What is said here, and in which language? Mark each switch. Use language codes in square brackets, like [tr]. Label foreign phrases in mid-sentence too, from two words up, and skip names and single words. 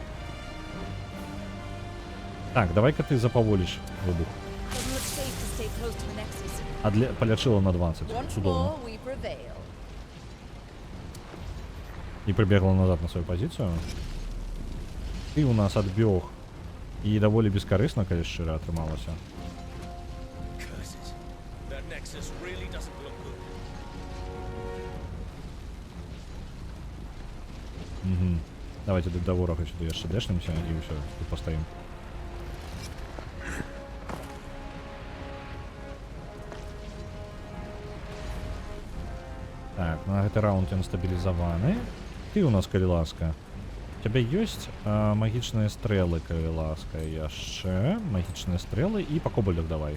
[be] Так, давай-ка ты запаволіш выбух. Палячыла на 20. Цудоўна. І прыбегла назад на сваю пазіцыю. Ты у нас адбег. І даволі бескарысна, калі шчыра атрымалася. Угу. [uk] Давайте до ворога [be] сюда яшчэ дэшнемся і ўсё, тут пастаім. Так, на гэты раунд ён стабілізаваны. Ты у нас, калі ласка. [ru] У тебя [be] ёсць магічныя стрэлы, калі ласка, яшчэ магічныя стрэлы і па кобальдах давай.